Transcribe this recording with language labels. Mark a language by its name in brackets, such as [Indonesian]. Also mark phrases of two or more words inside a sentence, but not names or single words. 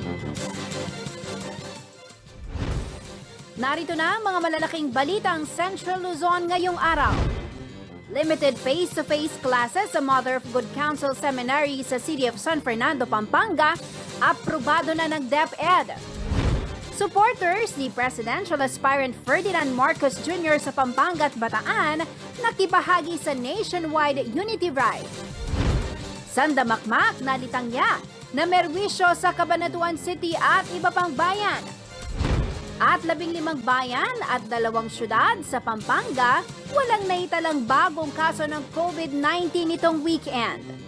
[Filipino] Narito na ang mga malalaking balitang Central Luzon ngayong araw. [English] Limited face-to-face classes [Filipino] sa Mother of Good Counsel Seminary sa City of San Fernando, Pampanga, aprobado na ng DepEd. Supporters ni Presidential Aspirant Ferdinand Marcos Jr. sa Pampanga at Bataan nakibahagi sa nationwide Unity Ride. Sandamakmak na litangya na merwisyo sa Cabanatuan City at iba pang bayan. At 15 bayan at 2 syudad sa Pampanga walang naitalang bagong kaso ng COVID-19 nitong weekend.